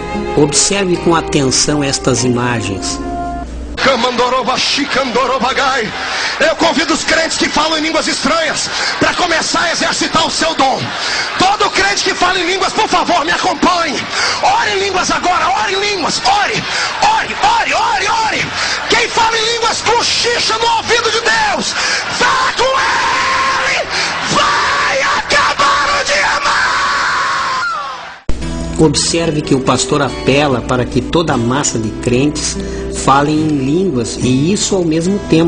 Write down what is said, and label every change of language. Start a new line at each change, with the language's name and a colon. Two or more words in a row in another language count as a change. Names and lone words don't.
Portuguese: Observe com atenção estas imagens. Eu convido os crentes que falam em línguas estranhas para começar a exercitar o seu dom. Todo crente que fala em línguas, por favor, me acompanhe. Ore em línguas agora, ore em línguas. Ore, ore, ore, ore, ore. Quem fala em línguas cochicha no ouvido de Deus. Vá com ele, vai acabar o dia mal. Observe que o pastor apela para que toda a massa de crentes falem em línguas, e isso ao mesmo tempo.